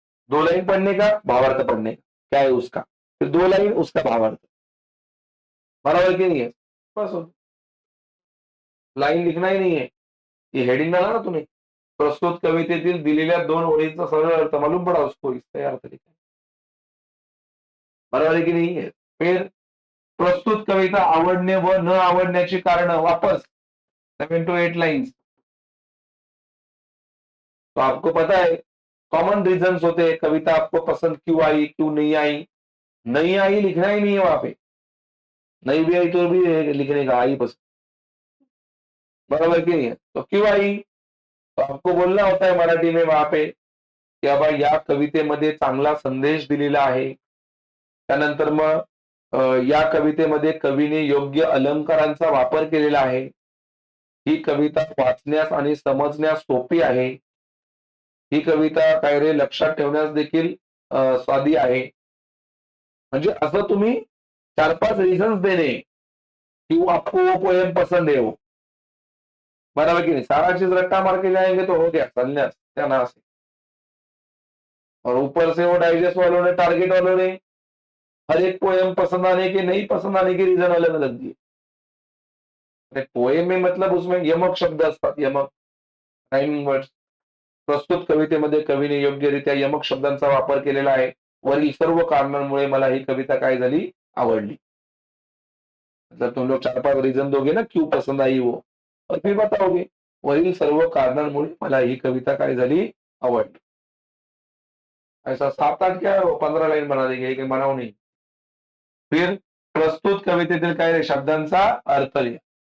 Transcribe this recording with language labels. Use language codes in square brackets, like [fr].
[hi] 2 line पढ़ने का, भावार्थ पढ़ने का, क्या है उसका, फिर 2 लाइन उसका भावार्थ। बराबर की नहीं है? बस लाइन लिखना ही नहीं है। ये हेडिंग डाला ना तुम्हें, [mr] प्रस्तुत कवितेतील दिलेल्या 2 ओळींचा सरळ अर्थ [hi] मालूम पड़ा उसको, इसका अर्थ लिखा है। बराबर की नहीं है? [mr] फिर प्रस्तुत कविता आवडणे व न आवडण्याची कारण, [hi] वापस 7 to 8 लाइन्स। तो आपको पता है कॉमन रीजंस होते हैं, कविता आपको पसंद क्यों आई, क्यों नहीं आई। नहीं आई लिखना ही नहीं है वहां पे, नहीं भी आई तो भी लिखने का आई पसंद। बराबर की नहीं है? तो क्यों आई, तो आपको बोलना होता है मराठी में वहां पे की बाबा [mr] या कवितेमध्ये चांगला संदेश दिलेला आहे। त्यानंतर मग या कवितेमध्ये कवीने योग्य अलंकारांचा वापर केलेला आहे। ही कविता वाचण्यास आणि समजण्यास सोपी आहे। ही कविता काय रे लक्षात ठेवण्यास देखील साधी आहे। म्हणजे असं तुम्ही [hi] 4-5 रीजन्स देने कि वो आपको वो पोएम पसंद है वो। बराबर की नहीं? सारा चीज रट्टा मार के जाएंगे तो हो गया संन्यास त्यानाश। और ऊपर से वो डाइजेस्ट वालों ने, टारगेट वालों ने हर एक पोएम पसंद आने के, नहीं पसंद आने के रीजन अलग अलग दिए। पोएम में मतलब उसमें यमक शब्द असतात, यमक राइमिंग वर्ड्स। [mr] प्रस्तुत कवितेमध्ये कवीने योग्यरित्या यमक शब्दांचा वापर केलेला आहे। वरील सर्व कारणांमुळे मला ही कविता काय झाली? [hi] आवडली। मतलब तुम लोग 4-5 रीजन दोगे ना क्यों पसंद आई वो, और फिर बताओगे [mr] वरील सर्व कारणांमुळे मला ही कविता काय झाली? आवडली। [hi] ऐसा 7-8 क्या 15 लाइन बना देंगे, एक बनाओ नहीं। [mr] फिर प्रस्तुत कवितेतील काय रे शब्दांचा अर्थ लिहा।